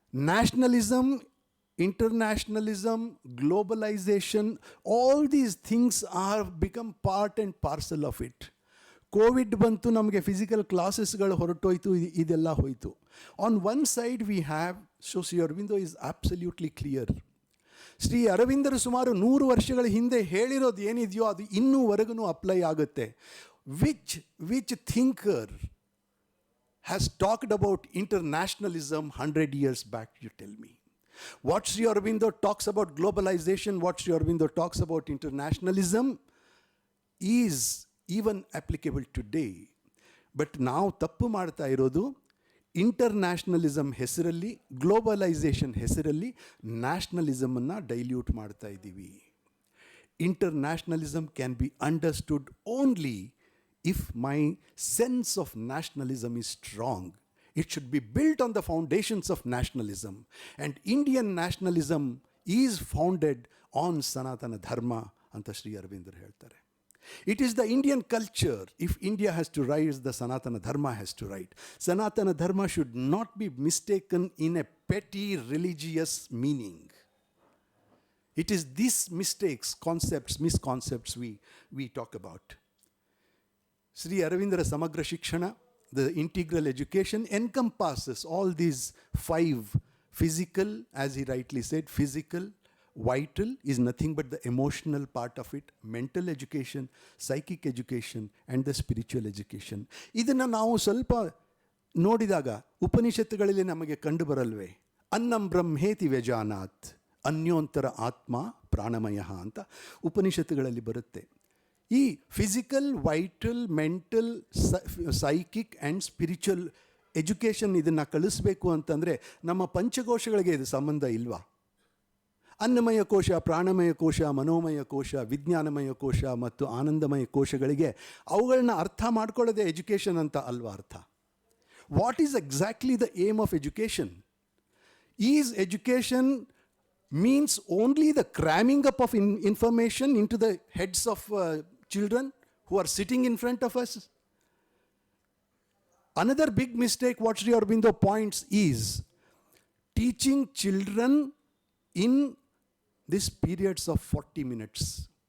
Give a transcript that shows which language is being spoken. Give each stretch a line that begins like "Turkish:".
English: Nationalism, internationalism, globalization, all these things are become part and parcel of it.
Kannada: Covid ಬಂತು, ನಮಗೆ physical ಕ್ಲಾಸಸ್ಗಳು ಹೊರಟೋಯ್ತು, ಇದೆಲ್ಲ ಹೋಯಿತು.
English: On one side we have, so Shri Aurobindo is absolutely clear.
Kannada: Shri ಅರವಿಂದರು ಸುಮಾರು 100 ವರ್ಷಗಳ ಹಿಂದೆ ಹೇಳಿರೋದು ಏನಿದೆಯೋ ಅದು ಇನ್ನೂವರೆಗೂ ಅಪ್ಲೈ ಆಗುತ್ತೆ.
English: Which thinker has talked about internationalism 100 years back, you tell me? What Sri Aurobindo talks about globalization, what Sri Aurobindo talks about internationalism is even applicable today. But now
Kannada: tappu ಮಾಡ್ತಾ ಇರೋದು, ಇಂಟರ್ನ್ಯಾಷನಲಿಸಮ್ ಹೆಸರಲ್ಲಿ, globalisation ಹೆಸರಲ್ಲಿ ನ್ಯಾಷನಲಿಸಮನ್ನು dilute ಮಾಡ್ತಾ ಇದ್ದೀವಿ.
English: Internationalism can be understood only if my sense of nationalism is strong. It should be built on the foundations of nationalism. And Indian nationalism is founded on Sanatana Dharma,
Kannada: anta Sri Aurobindo ಹೇಳ್ತಾರೆ.
English: It is the Indian culture. If India has to rise, the Sanatana Dharma has to rise. Sanatana Dharma should not be mistaken in a petty religious meaning. It is these mistakes, concepts, misconcepts we talk about. Sri Aravindra Samagra Shikshana, the integral education, encompasses all these 5 physical, as he rightly said, physical, vital is nothing but the emotional part of it, mental education, psychic education, and the spiritual education.
Kannada: ಇದನ್ನು ನಾವು ಸ್ವಲ್ಪ ನೋಡಿದಾಗ ಉಪನಿಷತ್ತುಗಳಲ್ಲಿ ನಮಗೆ ಕಂಡು ಬರಲ್ವೇ? ಅನ್ನಂ ಬ್ರಹ್ಮೇತಿ ವ್ಯಜಾನಾತ್, ಅನ್ಯೋಂತರ ಆತ್ಮ ಪ್ರಾಣಮಯ ಅಂತ ಉಪನಿಷತ್ತುಗಳಲ್ಲಿ ಬರುತ್ತೆ. ಈ
English: physical, vital, mental, psychic and spiritual education
Kannada: ಇದನ್ನು ಕಳಿಸ್ಬೇಕು ಅಂತಂದರೆ ನಮ್ಮ ಪಂಚಕೋಶಗಳಿಗೆ ಇದು ಸಂಬಂಧ ಇಲ್ವಾ? ಅನ್ನಮಯ ಕೋಶ, ಪ್ರಾಣಮಯ ಕೋಶ, ಮನೋಮಯ ಕೋಶ, ವಿಜ್ಞಾನಮಯ ಕೋಶ ಮತ್ತು ಆನಂದಮಯ ಕೋಶಗಳಿಗೆ ಅವುಗಳನ್ನ ಅರ್ಥ ಮಾಡ್ಕೊಳ್ಳೋದೇ ಎಜುಕೇಷನ್ ಅಂತ ಅಲ್ವಾ ಅರ್ಥ?
English: What is exactly the aim of education? Is education means only the cramming up of information into the heads of children who are sitting in front of us? Another big mistake what Sri Aurobindo points is teaching children in these periods of 40 minutes.